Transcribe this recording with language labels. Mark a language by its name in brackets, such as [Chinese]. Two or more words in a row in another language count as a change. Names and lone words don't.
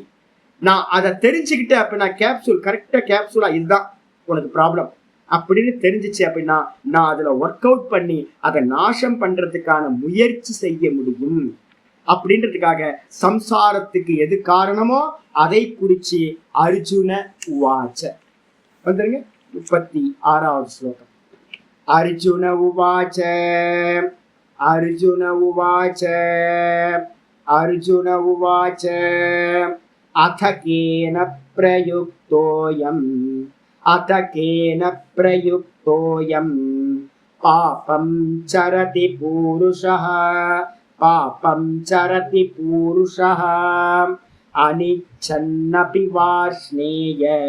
[Tamil] நான் அதை தெரிஞ்சுக்கிட்டேன் அப்படின்னா கேப்சூல் கரெக்டா கேப்சூலா இதுதான் உனக்கு ப்ராப்ளம் அப்படின்னு தெரிஞ்சிச்சு அப்படின்னா நான் அதுல [English] work out [Tamil] பண்ணி அதை நாசம் பண்றதுக்கான முயற்சி செய்ய முடியும் அப்படின்றதுக்காக சம்சாரத்துக்கு எது காரணமோ அதை குறிச்சு [Sanskrit] अर्जुन उवाच. [Tamil] வந்துருங்க 36வது ஸ்லோகம். [Sanskrit] अर्जुन उवाच अर्जुन उवाच अर्जुन उवाच अथ केन प्रयुक्तोऽयम् अथ केन प्रयुक्तोऽयम् पापं चरति पूरुषः पापं चरति पूरुषः अनिच्छन्नपि वार्ष्णेय